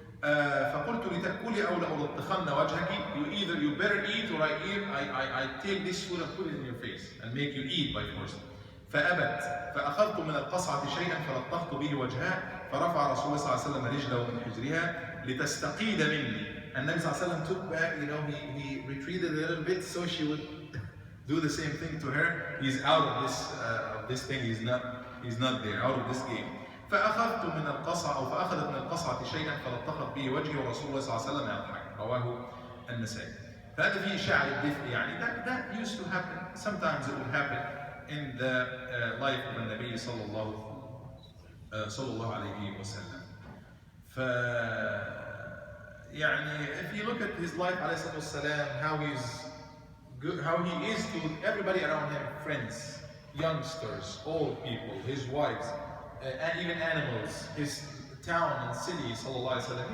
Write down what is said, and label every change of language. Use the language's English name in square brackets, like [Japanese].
[Arabic] فقلت لتأكلي أو لألطخن وجهك. [English] You better eat, or I take this food and put it in your face and make you eat by force. [Arabic] فأبت فأخذت من القصعة شيئا فلطخت به وجهها فرفع رسول الله صلى الله عليه وسلم رجله من حجرها لتستقيد مني. [English] And Nabi [Arabic] صلى الله عليه وسلم [English] took back, he retreated a little bit so she would do the same thing to her. He's out of this thing, he's not there, out of this game. [Arabic] فأخذت من القصعة أو فأخذت من القصعة شيئا فلطخت به وجهي ورسول الله صلى الله عليه وسلم يضحك. رواه النسائي. فهذا فيه إشاعة الدفء, يعني [English] that used to happen. Sometimes it would happen in the life of the Nabi sallallahu alayhi wa sallam. يعني if you look at his life alayhi wasallam, how he's good, how he is to everybody around him, friends, youngsters, old people, his wives, and even animals, his town and city, sallallahu alayhi wa sallam.